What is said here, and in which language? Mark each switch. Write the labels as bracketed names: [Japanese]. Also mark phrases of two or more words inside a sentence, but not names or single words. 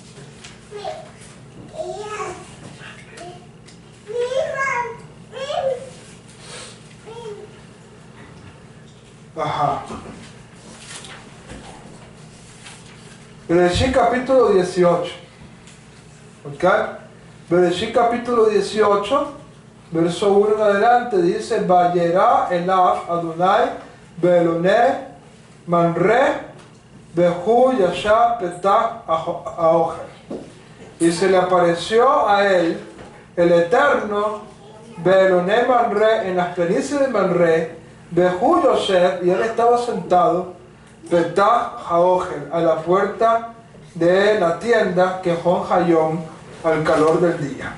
[Spanish] Ajá. Bereshit capítulo 18. ¿Ok? Bereshit capítulo 18, verso 1 en adelante, dice: [Hebrew] וירא אליו אדוני באלני ממרא והוא ישב פתח האהל. [Spanish] Y se le apareció a él el Eterno [Hebrew] באלני ממרא, [Spanish] en las planicies de Manre, [Hebrew] והוא יושב, [Spanish] y él estaba sentado [Hebrew] פתח האהל, [Spanish] a la puerta de la tienda que [Hebrew] כחום היום, [Spanish] al calor del día.